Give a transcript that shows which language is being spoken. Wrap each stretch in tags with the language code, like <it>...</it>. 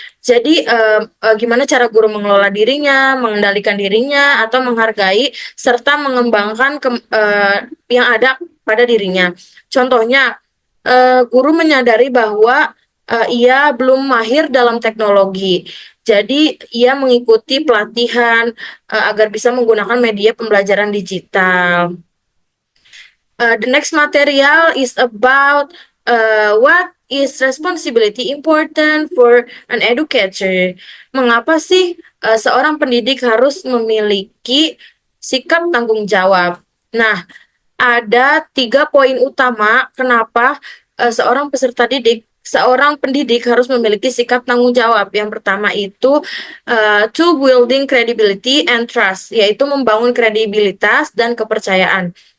<id>Jadi, gimana cara guru mengelola dirinya, mengendalikan dirinya, atau menghargai serta mengembangkan yang ada pada dirinya. Contohnya, guru menyadari bahwa ia belum mahir dalam teknologi. Jadi, ia mengikuti pelatihan agar bisa menggunakan media pembelajaran digital.</id> <en>The next material is about what is responsibility important for an educator.</en> <id>Mengapa sih seorang pendidik harus memiliki sikap tanggung jawab? Nah, ada 3 poin utama kenapa seorang pendidik harus memiliki sikap tanggung jawab. Yang pertama itu</id> <en>to building credibility and trust,</en> <id>yaitu membangun kredibilitas dan kepercayaan.</id>